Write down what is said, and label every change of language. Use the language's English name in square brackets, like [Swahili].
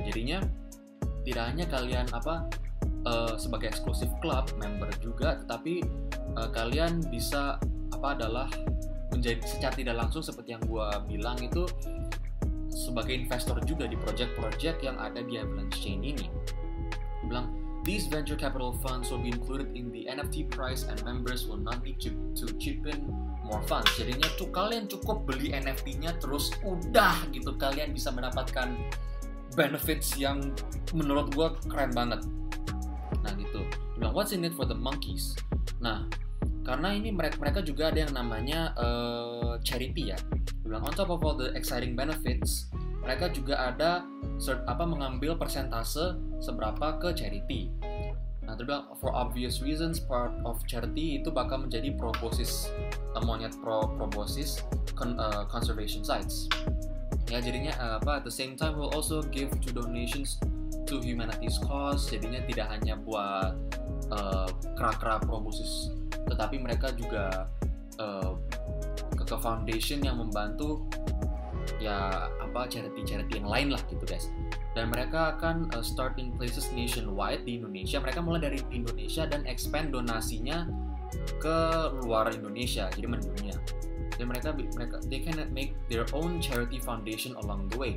[Indonesian] Jadinya tidak hanya kalian sebagai eksklusif club member juga, tetapi kalian bisa adalah menjadi secara tidak langsung seperti yang gue bilang itu sebagai investor juga di project-project yang ada di Avalanche Chain ini. [English] Bilang these venture capital funds will be included in the NFT price and members will not need to chip in more funds. [Indonesian] Jadinya tuh kalian cukup beli NFT-nya terus udah gitu kalian bisa mendapatkan benefits yang menurut gue keren banget. Nah gitu. [English] Bilang what's in it for the monkeys? [Indonesian] Nah, karena ini mereka juga ada yang namanya charity ya. Bilang [English] on top of all the exciting benefits, [Indonesian] mereka juga ada mengambil persentase seberapa ke charity. Nah, terus bilang [English] for obvious reasons part of charity [Indonesian] itu bakal menjadi [English] Proboscis monyet Proboscis conservation sites. Ya jadinya at the same time we'll also give to donations to humanities cause. [Indonesian] Jadinya tidak hanya buat kera-kera Proboscis, tetapi mereka juga ke foundation yang membantu ya charity yang lain lah gitu guys. Dan mereka akan [English] start in places nationwide [Indonesian] di Indonesia. Mereka mulai dari Indonesia dan expand donasinya ke luar Indonesia, jadi mendunia. Dan mereka [English] they can make their own charity foundation along the way.